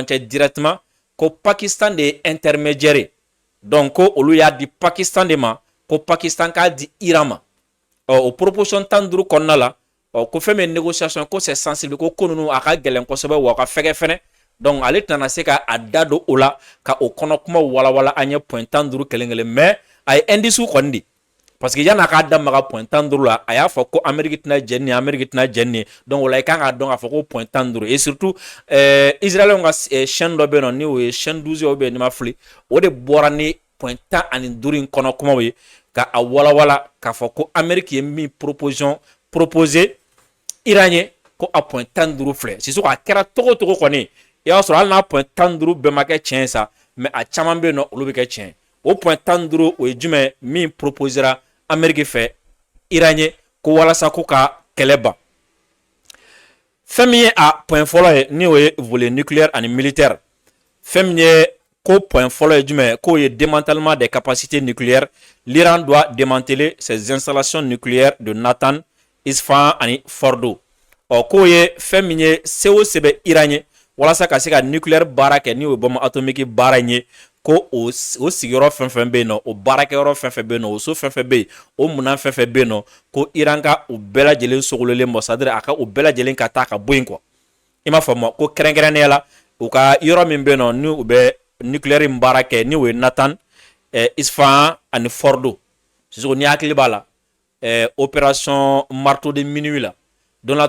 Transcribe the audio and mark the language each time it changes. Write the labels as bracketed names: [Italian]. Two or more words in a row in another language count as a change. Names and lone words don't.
[Bambara] cɛ directement ko Pakistan de ye intermédiaire donc ko olu y'a di Pakistan de ma ko Pakistan k'a di Iran ma o proposition 15 kɔnɔna la ko fɛn min négociation ko [French] c'est sensible [Bambara] ko ninnu a ka gɛlɛn kosɛbɛ wa a ka fɛgɛ fɛnɛ donc ale tɛna se ka a da don o la ka o kɔnɔ kuma walawala an ye point 15 kelen kelen mais a ye indice kɔni di parce que yan'a k'a damaga point 15 la a y'a fɔ ko Amérique tɛna jɛn nin Amérique tɛna jɛn nin donc o la i kan k'a dɔn k'a fɔ ko point 15 [French] et surtout [Bambara] Israël ka chaîne dɔ bɛ yen nɔ ni o ye chaîne 12 [French] ou bien [Bambara] ni ma fili o de bɔra ni point 15 in kɔnɔ kumaw ye ka a walawala k'a fɔ ko Amérique ye min proposer Iran ye ko a point 15 filɛ sisan a kɛra togo togo kɔni i y'a sɔrɔ hali n'a point 15 bɛɛ ma kɛ tiɲɛ sa mais a caman bɛ yen nɔ olu bɛ kɛ tiɲɛ o point 15 o ye jumɛn min proposera Amérique fɛ Iran ye ko walasa ko ka kɛlɛ ban fɛn min ye a point fɔlɔ ye ni o ye [French] volet nucléaire [Bambara] ani militaire fɛn min ye ko point fɔlɔ ye jumɛn k'o ye [French] démantèlement des capacités nucléaires l'Iran doit démanteler ses installations nucléaires de Natanz, Isfahan [Bambara] ani Fordo k'o ye fɛn min ye se o se bɛ Iran ye walasa ka se ka nucléaire baara kɛ ni o ye [French] bombe atomique [Bambara] baara in ye ko o sigiyɔrɔ fɛn fɛn bɛ yen nɔ o baarakɛyɔrɔ fɛn fɛn bɛ yen nɔ o so fɛn fɛn bɛ yen o munan fɛn fɛn bɛ yen nɔ ko Iran ka o bɛɛ lajɛlen sogololen bɔ [French] c'est à dire [Bambara] a ka o bɛɛ lajɛlen ka taa ka bɔ yen quoi i m'a faamu ko kɛrɛnkɛrɛnnenya la u ka yɔrɔ min bɛ yen nɔ ni u bɛ nucléaire in baara kɛ ni o ye Natanz, Isfahan ani Fordo sisan ni hakili b'a la [French] opération marteau de minuit [Bambara] la Donald